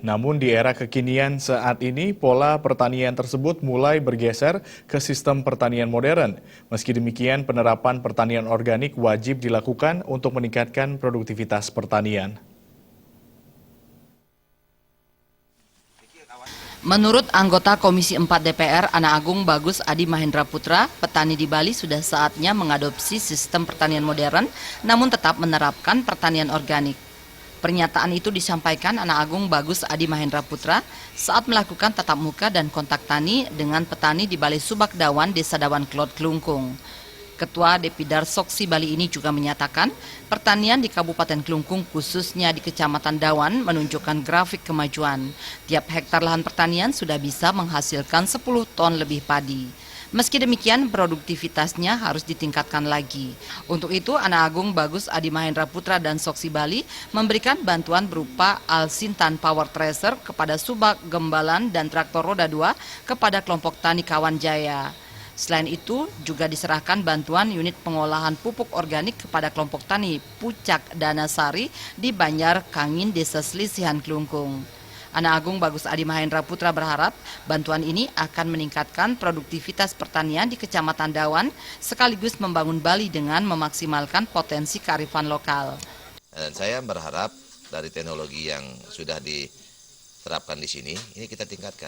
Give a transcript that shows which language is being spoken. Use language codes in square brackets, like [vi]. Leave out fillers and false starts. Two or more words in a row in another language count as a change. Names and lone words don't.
[id] Namun di era kekinian saat ini, pola pertanian tersebut mulai bergeser ke sistem pertanian modern. Meski demikian, penerapan pertanian organik wajib dilakukan untuk meningkatkan produktivitas pertanian. Menurut anggota Komisi 4 DPR, Ana Agung Bagus Adi Mahendra Putra, petani di Bali sudah saatnya mengadopsi sistem pertanian modern, namun tetap menerapkan pertanian organik. Pernyataan itu disampaikan Ana Agung Bagus Adi Mahendra Putra saat melakukan tatap muka dan kontak tani dengan petani di Balai Subak Dawan, Desa Dawan Klot, Klungkung. Ketua Depidar Soksi Bali ini juga menyatakan pertanian di Kabupaten Klungkung khususnya di Kecamatan Dawan menunjukkan grafik kemajuan. Tiap hektar lahan pertanian sudah bisa menghasilkan 10 ton lebih padi. Meski demikian, produktivitasnya harus ditingkatkan lagi. Untuk itu, Ana Agung Bagus Adi Mahendra Putra dan Soksi Bali memberikan bantuan berupa Alsintan Power Tracer kepada Subak Gembalan dan traktor roda 2 kepada kelompok tani Kawan Jaya. Selain itu, juga diserahkan bantuan unit pengolahan pupuk organik kepada kelompok tani Pucak Danasari di Banjar Kangin, Desa Selisihan, Klungkung. Ana Agung Bagus Adi Mahendra Putra berharap bantuan ini akan meningkatkan produktivitas pertanian di Kecamatan Dawan sekaligus membangun Bali dengan memaksimalkan potensi kearifan lokal. Dan saya berharap dari teknologi yang sudah diterapkan di sini, ini kita tingkatkan.